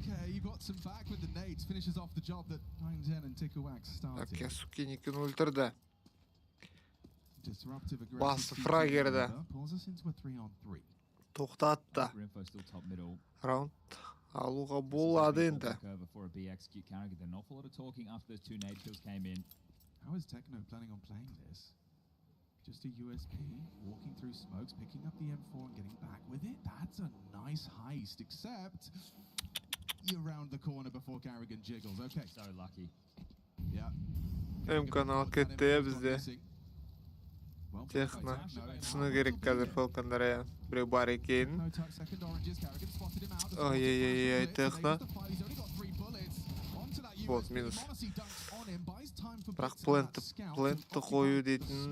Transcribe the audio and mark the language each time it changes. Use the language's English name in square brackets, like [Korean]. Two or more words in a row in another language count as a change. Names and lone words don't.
[Kazakh] Так, Ясуки Никін өлтірді. Басып фрагерді. Тоқтатты. Раунд алуға болады енді. [English] How is Techno planning on playing this? Just a USP, walking through smokes, picking up the M4 and getting back with it. That's a nice heist, except you're round the corner before Carrigan jiggles. Okay. So lucky. Yeah. [Kazakh] М-канал кетті бізде. Техно. Түсіну керек қазір Falcon'дар аян. Біреу бар екен. Ой-ой-ой, Техно. Вот, минус. Бірақ плентті қою дейтін.